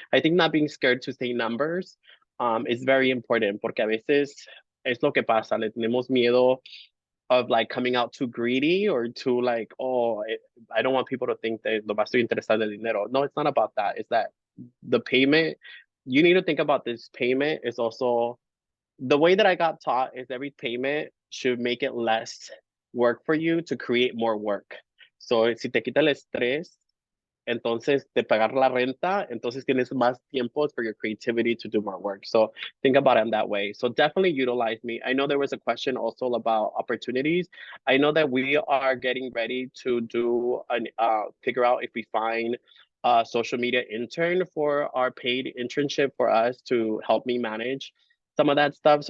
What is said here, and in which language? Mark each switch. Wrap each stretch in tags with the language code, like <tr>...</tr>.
<en>I think not being scared to say numbers is very important</en> <es>porque a veces es lo que pasa, le tenemos miedo</es> <en>of like coming out too greedy or too like, oh, I don't want people to think that</en> <es>nomás estoy interesado en el dinero.</es> <en>No, it's not about that. It's that the payment, you need to think about this payment is also, the way that I got taught is every payment should make it less work for you to create more work.</en> <es>So si te quita el estrés, entonces de pagar la renta, entonces tienes más tiempo</es> <en>for your creativity to do more work. So think about it in that way. So definitely utilize me. I know there was a question also about opportunities. I know that we are getting ready to do figure out if we find a social media intern for our paid internship for us to help me manage some of that stuff.</en>